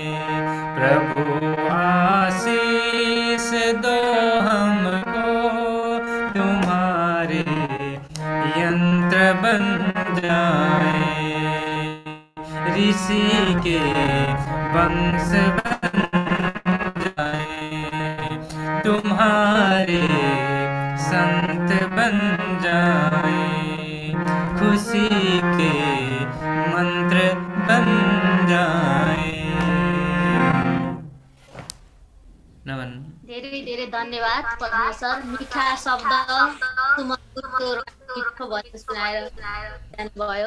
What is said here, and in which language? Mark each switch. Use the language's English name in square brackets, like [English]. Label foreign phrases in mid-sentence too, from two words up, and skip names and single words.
[Hindi] प्रभु आशीष दो हमको, तुम्हारे यंत्र बन जाए, ऋषि के वंश बन जाए, तुम्हारे संत बन जाए, खुशी के मंत्र बन जाए। नमन। [Nepali] धेरै धेरै धन्यवाद पद्म सर, मिठा शब्द सुमधुरको मिठो भजन सुनाएर जानुभयो।